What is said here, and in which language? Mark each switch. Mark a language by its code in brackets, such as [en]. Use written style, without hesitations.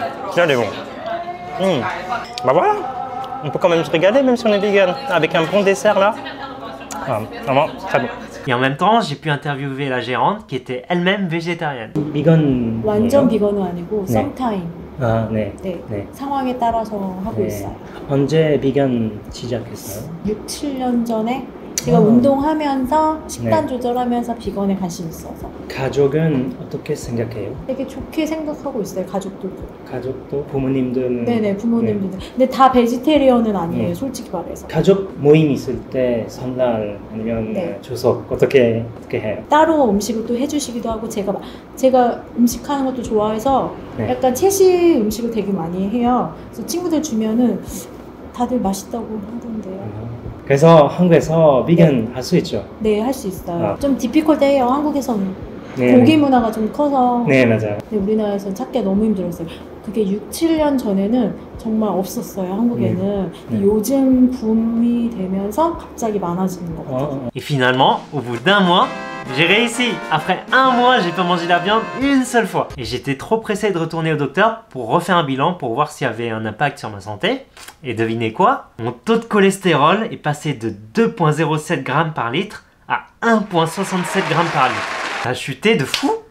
[fr] Tiens, elle est bon. Bah voilà, on peut quand même se régaler même si on est vegan. Avec un bon dessert là. Ah, vraiment, très bon. Et en même temps, j'ai pu interviewer la gérante qui était elle-même végétarienne. Vegan. [ko] 완전 비건은 아니고 썸타임. 아, 네. 네. 네. 상황에 따라서 하고 있어요. 언제 비건 시작했어요? 6, 7년 전에 제가 운동하면서 식단 조절하면서 비건에 관심 있어서 가족은 어떻게 생각해요? 되게 좋게 생각하고 있어요. 가족들도. 가족도 부모님들은 네네 부모님들. 근데 다 베지테리언은 아니에요. 솔직히 말해서. 가족 모임 있을 때 설날 아니면 추석 어떻게 해요? 따로 음식을 또 해주시기도 하고 제가 음식하는 것도 좋아해서 약간 채식 음식을 되게 많이 해요. 그래서 친구들 주면은 다들 맛있다고 하던데요. 그래서 한국에서 비건 할 수 있죠? 네, 할 수 있어요. 좀 디피컬트해요. 한국에서는 고기 문화가 좀 커서. 네, 맞아요. 근데 우리나라에서는 찾기가 너무 힘들었어요. 그게 6, 7년 전에는 정말 없었어요. 한국에는. 근데 요즘 붐이 되면서 갑자기 많아지는 것 같아요. [fr] Et finalement, au bout d'un mois, j'ai réussi. Après un mois, j'ai pas mangé la viande une seule fois. Et j'étais trop pressé de retourner au docteur pour refaire un bilan pour voir s'il y avait un impact sur ma santé. Et devinez quoi? Mon taux de cholestérol est passé de 2,07 grammes par litre à 1,67 grammes par litre. Ça a chuté de fou.